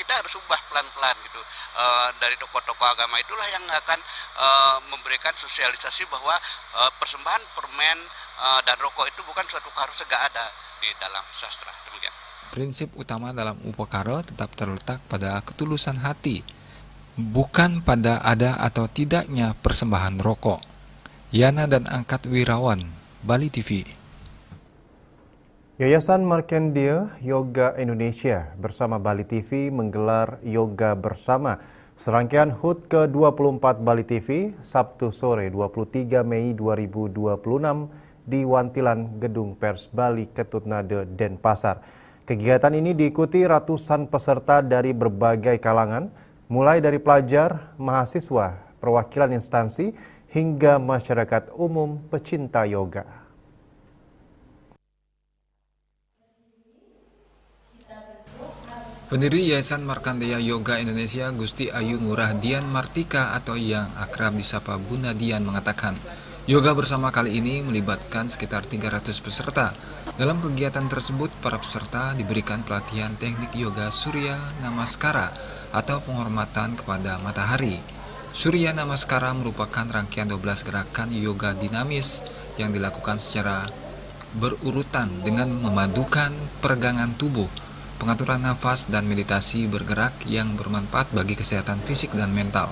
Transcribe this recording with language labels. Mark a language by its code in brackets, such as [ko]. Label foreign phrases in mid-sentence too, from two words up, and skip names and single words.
[id] Kita harus ubah pelan-pelan gitu. Dari tokoh-tokoh agama itulah yang akan memberikan sosialisasi bahwa persembahan permen dan rokok itu bukan suatu keharusan, nggak ada di dalam sastra. Demikian. Prinsip utama dalam upacara tetap terletak pada ketulusan hati, bukan pada ada atau tidaknya persembahan rokok. Yana dan Angkat Wirawan, Bali TV. Yayasan Markandeya Yoga Indonesia bersama Bali TV menggelar Yoga Bersama. Serangkaian HUT ke-24 Bali TV Sabtu sore 23 Mei 2026 di Wantilan Gedung Pers Bali Ketutnade Denpasar. Kegiatan ini diikuti ratusan peserta dari berbagai kalangan, mulai dari pelajar, mahasiswa, perwakilan instansi, hingga masyarakat umum pecinta yoga. Pendiri Yayasan Markandeya Yoga Indonesia Gusti Ayu Ngurah Dian Martika atau yang akrab disapa Bunda Dian mengatakan, yoga bersama kali ini melibatkan sekitar 300 peserta. Dalam kegiatan tersebut, para peserta diberikan pelatihan teknik yoga Surya Namaskara atau penghormatan kepada matahari. Surya Namaskara merupakan rangkaian 12 gerakan yoga dinamis yang dilakukan secara berurutan dengan memadukan peregangan tubuh, pengaturan nafas, dan meditasi bergerak yang bermanfaat bagi kesehatan fisik dan mental.